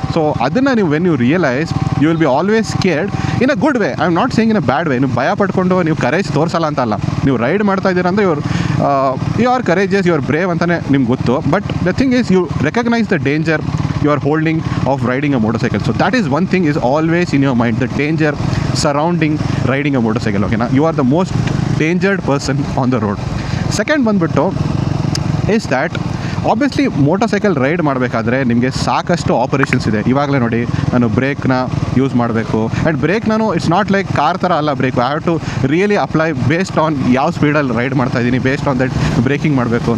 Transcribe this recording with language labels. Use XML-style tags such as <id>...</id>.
<en>so</en> <kn>ಅದನ್ನು ನೀವು</kn> <en>When you realise you will be always scared in a good way. I am not saying in a bad way.</en> <kn>ನೀವು ಭಯ ಪಡ್ಕೊಂಡು ನೀವು courage ತೋರಿಸಲ್ಲ ಅಂತ ಅಲ್ಲ. ನೀವು ರೈಡ್ ಮಾಡ್ತಾ ಇದ್ದೀರಾ ಅಂದರೆ</kn> <en>you are courageous, you are brave</en> <kn>ಅಂತಲೇ ನಿಮ್ಗೆ ಗೊತ್ತು.</kn> <en>But the thing is you recognise the danger you are holding of riding a motorcycle. So that is one thing is always in your mind, the danger surrounding riding a motorcycle, okay na. You are the most dangerous person on the road.</en> <kn>Second ಬಂದ್ಬಿಟ್ಟು is that obviously motor cycle ride ಮಾಡಬೇಕಾದ್ರೆ ನಿಮಗೆ ಸಾಕಷ್ಟು operations ಇದೆ. ಇವಾಗಲೇ ನೋಡಿ, ನಾನು ಬ್ರೇಕ್ನ use ಮಾಡಬೇಕು. And break ನಾನು</kn> <en>it's not like</en> <kn>ಕಾರ್ ಥರ ಅಲ್ಲ break,</kn> <en>I have to really apply based on</en> <kn>ಯಾವ ಸ್ಪೀಡಲ್ಲಿ ರೈಡ್ ಮಾಡ್ತಾಯಿದ್ದೀನಿ, ಬೇಸ್ಡ್ ಆನ್ ದಟ್ ಬ್ರೇಕಿಂಗ್ ಮಾಡಬೇಕು.</kn>